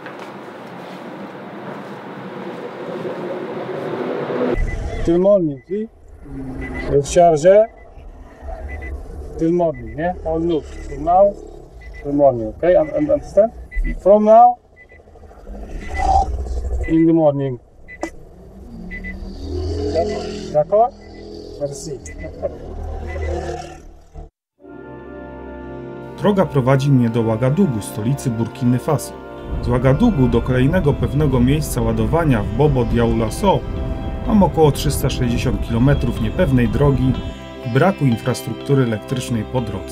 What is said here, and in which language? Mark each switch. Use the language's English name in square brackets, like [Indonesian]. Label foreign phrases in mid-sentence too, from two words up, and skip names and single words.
[English] Till morning, see? With charger. Till morning, yeah? How it looks. From now, till morning, okay? And understand? From now, in the morning. [French] D'accord? Merci. [Polish] Droga prowadzi mnie do Ouagadougou, stolicy Burkiny Faso. Z Ouagadougou do kolejnego pewnego miejsca ładowania w Bobo Dioulasso mam około 360 km niepewnej drogi i braku infrastruktury elektrycznej po drodze.